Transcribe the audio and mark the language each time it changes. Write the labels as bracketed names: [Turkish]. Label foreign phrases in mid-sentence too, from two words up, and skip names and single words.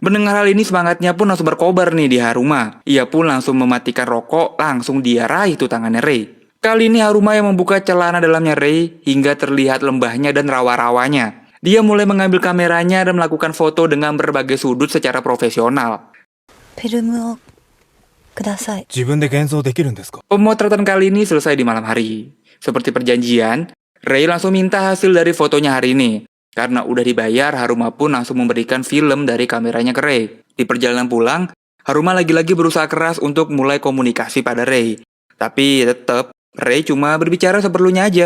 [Indonesian] Mendengar hal ini, semangatnya pun langsung berkobar nih di Haruma. Ia pun langsung mematikan rokok, langsung dia raih tuh tangannya Rei. Kali ini Haruma yang membuka celana dalamnya Rei hingga terlihat lembahnya dan rawa-rawanya. Dia mulai mengambil kameranya dan melakukan foto dengan berbagai sudut secara profesional. [Japanese] フィルムをください。自分で現像できるんですか? [Indonesian] Pemotretan kali ini selesai di malam hari. Seperti perjanjian, Rei langsung minta hasil dari fotonya hari ini. Karena udah dibayar, Haruma pun langsung memberikan film dari kameranya ke Rei. Di perjalanan pulang, Haruma lagi-lagi berusaha keras untuk mulai komunikasi pada Rei. Tapi tetap, Rei cuma berbicara seperlunya aja.